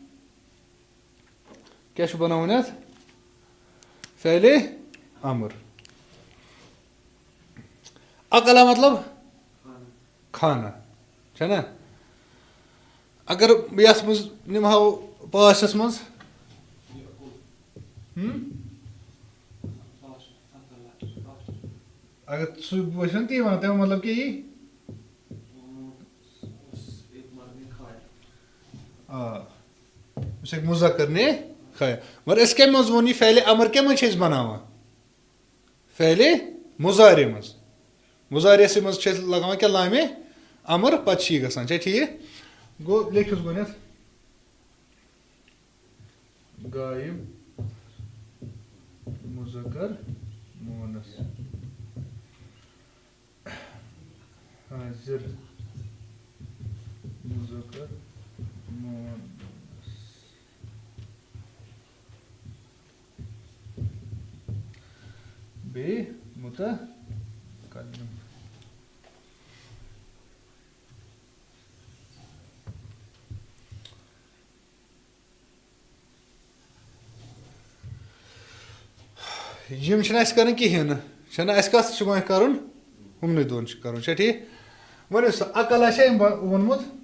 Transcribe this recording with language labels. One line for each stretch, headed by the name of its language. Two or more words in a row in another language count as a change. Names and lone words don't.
Kashmiri: کیٛاہ چھُ بناوُن اَتھ فعلِ امر عقلہ مطلب کھانا چھا نا اگر یَتھ منٛز نِمہو پاسٹَس منٛز اگر سُہ بہٕ چھُس نہ تی وَنان تَمیُک مطلب کیٛاہ یی آ یُس ہیٚکہِ
Urdu: مُذکر نے کھایا
Kashmiri: مگر أسۍ کَمہِ منٛز ووٚن یہِ فعلِ امر کَمہِ منٛز چھِ أسۍ بناوان فعلِ مُضارِ منٛز مُضارِیَسٕے منٛز چھِ أسۍ لگاوان کیٛاہ لامے امر پتہٕ چھِ یہِ گژھان چھا ٹھیٖک گوٚو لیکھِوُس گۄڈنٮ۪تھ غایب مُذکر مونس حاضر مُذکر مونس بیٚیہِ مُتکلِم یِم چھِنہٕ اَسہِ کَرٕنۍ کِہیٖنۍ نہٕ چھَنہ اَسہِ کَتھ چھُ وۄنۍ کَرُن ہُمنٕے دۄن چھُ کَرُن چھا ٹھیٖک ؤنِو سا عقلہ چھا أمۍ ووٚنمُت